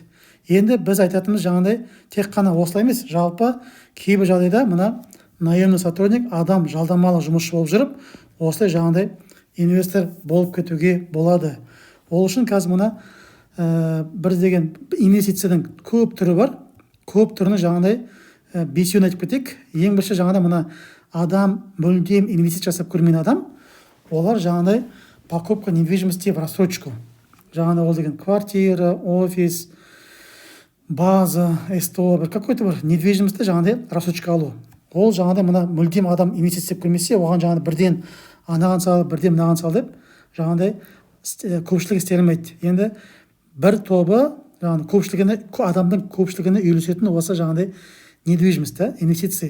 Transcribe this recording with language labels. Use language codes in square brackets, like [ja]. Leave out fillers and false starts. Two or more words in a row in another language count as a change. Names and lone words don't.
[kk] Енді біз айтатынымыз жаңағыдай тек қана осылай емес, жалпы кейбір жағдайда мына [ru] наемный сотрудник [kk] адам жалдамалы жұмысшы болып жүріп, осылай жаңағыдай инвестор болып кетуге болады. Ол үшін қазір мына бір деген инвестицияның көп түрі бар. Көп түріне жаңағыдай бесеуін айтып кетейік. Ең бірінші жаңағыдай мына адам мүлдем инвестиция жасап көрмеген адам, олар жаңағыдай [ru] покупка недвижимости в рассрочку. [kk] Жаңағыдай ол деген квартира, офис, база, СТО, какой-то бір недвижимостьті жаңағыдай рассрочка алу. Ол жаңағыдай мына мүлдем адам инвестиция көрмесе, оған жаңағыдай бірден анаған сал, бірден мынаған сал деп жаңағыдай көпшілік істей алмайды. Енді бір тобы адамның көпшілігіне үйлесетін осы жаңағыдай недвижимость, инвестиция.